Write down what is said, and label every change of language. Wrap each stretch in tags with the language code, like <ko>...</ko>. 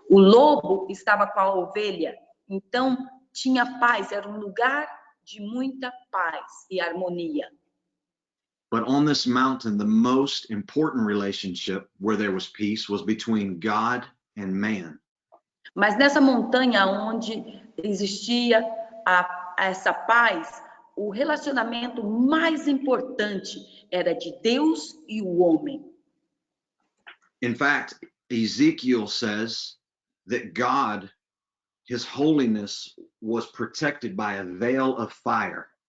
<pt>O lobo estava com a ovelha, então tinha paz, era um lugar de muita paz e harmonia.</pt> <en>But on this mountain, the most important relationship where there was peace was between God and man.</en> <pt>Mas nessa montanha onde existia essa paz, o relacionamento mais importante era de Deus e o homem.</pt> <en>In fact, Ezekiel says that God, his holiness, was protected by a veil of fire.</en>